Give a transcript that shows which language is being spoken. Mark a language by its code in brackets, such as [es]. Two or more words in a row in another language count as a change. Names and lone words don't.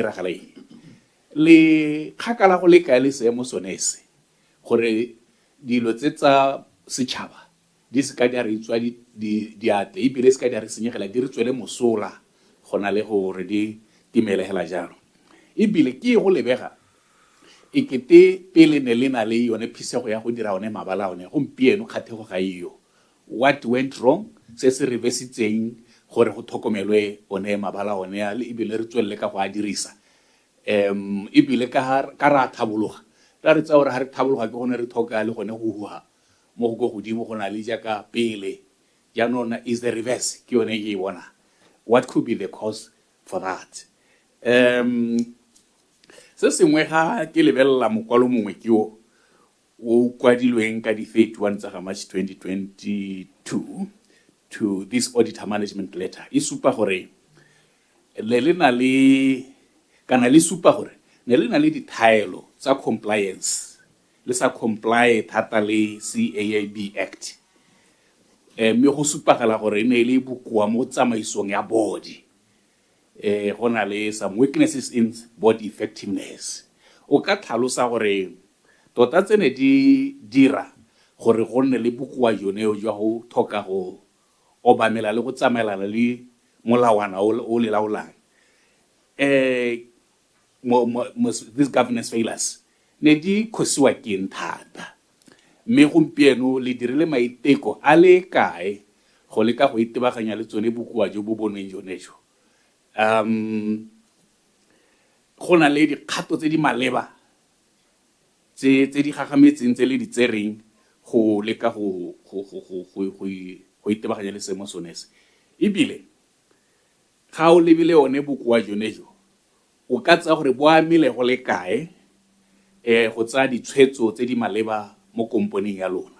[tn] diragala eng le kgakala go le kae le seemo sone se gore dilo tse tsa setšhaba di se ka di a re tswa di ate ebile se ka di a re senyegela di re tswele mosola gona le gore di timelegela jalo ebile ke go lebega e kete pele ne le na le yone phisego ya go dira one mabala one gompieno kgathego ga iyo. [en] What went wrong [tn] se se reversitseng gore go thokomelwe one mabala one ya le ebile re tswelle ka go a dirisa ebile ka ra thabologa ra re tsa gore ha re thabologa ke gone re thoka le gone go hua mo go godimo go na le jaaka pele jaanong [en] is the reverse [tn] ke yone e bona. [en] What could be the cause for that? [tn] Se sengwe ga ke lebelela mokwalo mongwe ke o kwadilweng ka di 31 tsa ga March [en] 2022 to this auditor management letter [tn] e supa gore le na le kana le supa gore ne le na le dithaelo tsa compliance le sa comply thata le CAAB Act mme go supagala gore ne le bokoa mo tsamaisong ya body go na le [en] some weaknesses in board effectiveness. [tn] O ka tlhalosa gore tota tsene di dira gore go nne le bokoa joneo jwa go thoka go obamela le go tsamaelana le molawana o le laolang [en] this governance failures [tn] ne di khosiwa ke thata mme gompieno le dirile maiteko a le kae go leka go itebaganya le tsone bokoa jo bo bonweng jonejo. Go na le dikgato tse di maleba tse di gagametseng tse le di tsereng go leka go itebaganya le seemo sone se ebile ga o lebile one bokoa jonejo o ka tsa gore bo amile go le kae go tsaya ditshwetso tse di maleba mo komponeng ya lona.